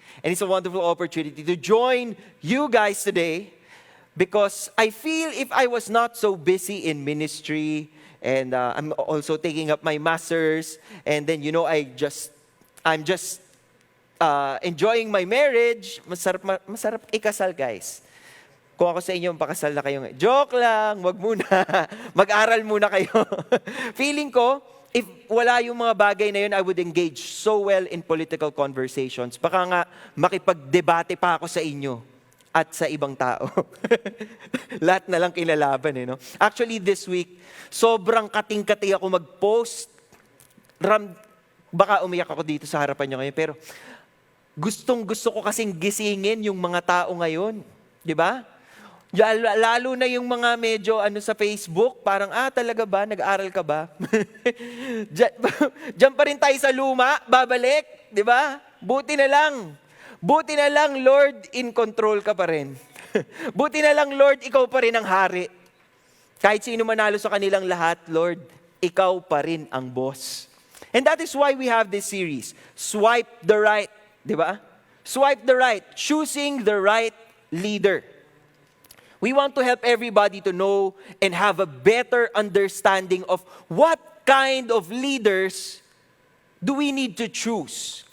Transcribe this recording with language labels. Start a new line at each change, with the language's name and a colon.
English: And it's a wonderful opportunity to join you guys today because I feel if I was not so busy in ministry and I'm also taking up my master's and then, I'm just enjoying my marriage,
Filipino: masarap ikasal
English: guys.
Filipino: Kung ako sa inyo, pakasal na kayo. Joke lang, wag muna. Mag-aral muna kayo. Feeling ko, if wala yung mga bagay na yun,
English: I would engage so well in political conversations.
Filipino: Baka nga makipag-debate pa ako sa inyo at sa ibang tao. Lahat na lang kinalaban no?
English: Actually, this week,
Filipino: sobrang kating-kati ako mag-post. Baka umiyak ako dito sa harapan nyo ngayon, pero gustong-gusto ko kasing gisingin yung mga tao ngayon. Di ba? Lalo na yung mga medyo sa Facebook, parang, talaga ba? Nag-aaral ka ba? Diyan pa rin tayo sa luma, babalik, di ba? Buti na lang, Lord,
English: in control
Filipino: ka pa rin. Buti na lang, Lord, ikaw pa rin ang hari. Kahit sino manalo sa kanilang lahat, Lord, ikaw pa rin ang boss.
English: And that is why we have this series, Swipe the Right,
Filipino: di ba?
English: Swipe the right, choosing the right leader. We want to help everybody to know and have a better understanding of what kind of leaders do we need to choose.